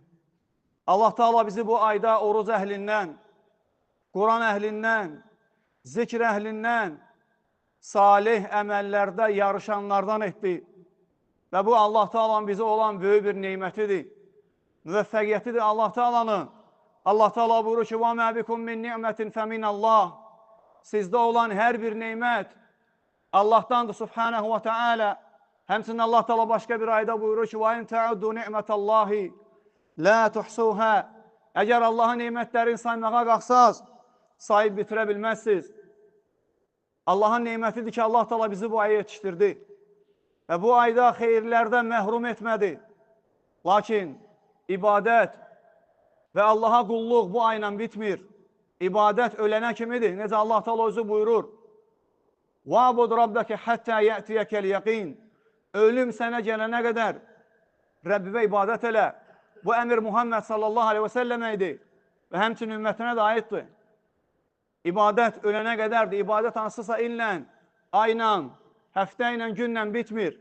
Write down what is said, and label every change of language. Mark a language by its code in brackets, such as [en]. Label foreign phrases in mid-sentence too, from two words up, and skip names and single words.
[az] Allah Teala bizi bu ayda oruc əhlindən, Quran əhlindən, zikr əhlindən, salih əməllərdə yarışanlardan etdi. Və bu Allah Teala'nın bizə olan böyük bir neymətidir, müvəffəqiyyətidir Allah Teala'nın. Allah Teala buyurur ki, [ar] وَمَا بِكُمْ مِنْ نِعْمَةٍ فَمِنَ اللّٰهِ. [az] Sizdə olan hər bir neymət Allah'tandır [ar] سبحانه وتعالى. [az] Həmçinin Allah Teala başqa bir ayda buyurur ki, [ar] وَاِنْ تَعُدُّ نِعْمَةَ اللّٰهِ لَا تُحْسُوهَا. [az] Əgər Allahın neymətlərini saymağa qalxsaz, sayıb bitirə bilməzsiniz. Allahın neymətidir ki, Allah Teala bizi bu aya yetişdirdi. Və bu ayda xeyirlərdən məhrum etmədi. Lakin ibadət və Allaha qulluq bu ayla bitmir. İbadət ölənə kimidir. Necə Allah Teala özü buyurur. [ar] وَعْبُدْ رَبَّكَ حَتَّى يَأْتِيَكَ الْيَقِينَ. [az] Ölüm sənə gələnə qədər Rəbbivə ibadət elə. Bu əmir Muhammed [ar] صلى الله عليه وسلم [az] idi və həmçinin ümmətinə də aiddir. İbadət ölənə qədərdir. İbadət hansısa illə, ayla, həftə ilə, günlə bitmir.